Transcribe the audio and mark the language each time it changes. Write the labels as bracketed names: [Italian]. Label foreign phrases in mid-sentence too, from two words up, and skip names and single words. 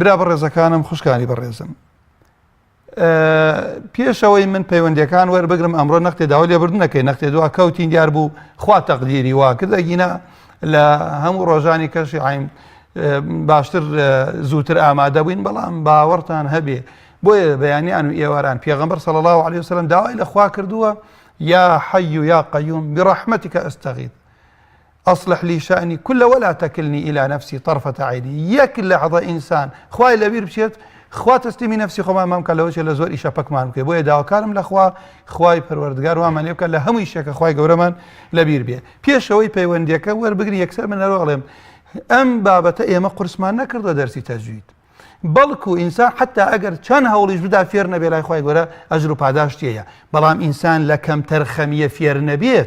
[Central Kurdish] برا بەڕێزەکانم، خوشکانی بەڕێزم، پێشەوەی من پەیوەندیەکان وەربگرم، ئەمڕۆ نەختێ داوا لێبوردن نەکەی، نەختێ دوا کەوتین دیار بوو خوا تەقدیری وا کردە گینە لە هەموو ڕۆژانی کەشی عین باشتر زووتر ئامادە بووین، بەڵام باوەڕتان هەبێ بۆیە بەیانیان و ئێواران پێغەمبەر [Arabic] صلی الله عليه وسلم [Central Kurdish] داوای لە خوا کردووە، [Arabic] یا حی یا قیوم برحمتك استغیث أصلح لي شأني كله ولا تكلني إلى نفسي طرفة عيني. [Central Kurdish] يك لحظة إنسان خوای لەبیر بچێت، خوا تسلیمی نفسی خۆمان مام کە لەوەشێ لە زۆر ئیشە پەکمان بکەی، بۆیە داواکارم لە خوا خوای پەروەردگار وامان لێ بکات لە هەموو ئیشێکە خوای گەورەمان لەبیر بێ. پێشەوەی پەیوەندیەکە وەربگری، یەکسەر من ئەڵێم ئەم بابەتە ئێمە قورسمان نەکردە دەرسی تەجوید، بەڵکو ئینسان حتا ئەگەر چەند هەوڵیش بدا فێر نەبێ، لای خوای گەورە ئەجر و پاداش تێیە، بەڵام ئینسان لە کەمتەر خەمیە فێر نەبێت.